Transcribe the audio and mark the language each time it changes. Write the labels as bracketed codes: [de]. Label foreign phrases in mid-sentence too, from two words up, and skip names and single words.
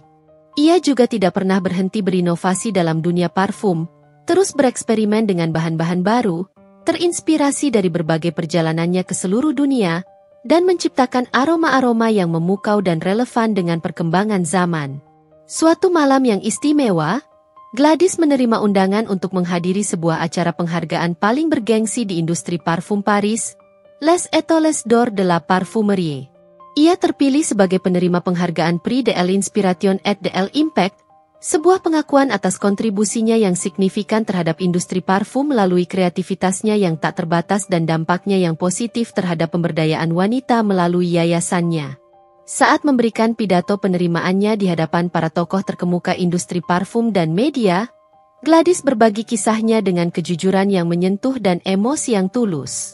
[id] Ia juga tidak pernah berhenti berinovasi dalam dunia parfum, terus bereksperimen dengan bahan-bahan baru, terinspirasi dari berbagai perjalanannya ke seluruh dunia, dan menciptakan aroma-aroma yang memukau dan relevan dengan perkembangan zaman. Suatu malam yang istimewa, Gladys menerima undangan untuk menghadiri sebuah acara penghargaan paling bergengsi di industri parfum Paris, Les Étoiles d'Or de la Parfumerie. Ia terpilih sebagai penerima penghargaan Prix de l'Inspiration et de l'Impact, sebuah pengakuan atas kontribusinya yang signifikan terhadap industri parfum melalui kreativitasnya yang tak terbatas dan dampaknya yang positif terhadap pemberdayaan wanita melalui yayasannya. Saat memberikan pidato penerimaannya di hadapan para tokoh terkemuka industri parfum dan media, Gladys berbagi kisahnya dengan kejujuran yang menyentuh dan emosi yang tulus.